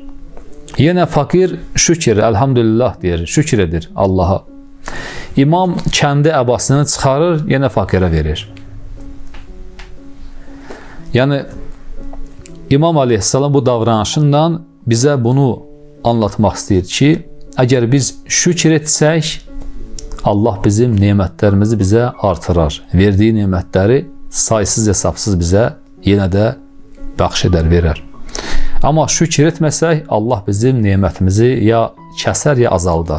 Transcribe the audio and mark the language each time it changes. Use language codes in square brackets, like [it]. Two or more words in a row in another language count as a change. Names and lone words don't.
[tr] Yine fakir şükür, elhamdülillah [az] deyir, şükür edir [tr] Allah'a. İmam kendi [az] əbasını çıxarır, [tr] yine fakire verir. Yani İmam aleyhisselam bu davranışından bize bunu anlatmak istəyir ki, [az] eğer biz şükür etsək, Allah bizim nemətlərimizi bizə artırar. Verdiyi nemətləri saysız hesapsız bizə yenə də bəxş edər, verər. Amma şükür etməsək, Allah bizim nemətimizi ya kəsər, ya azaldar.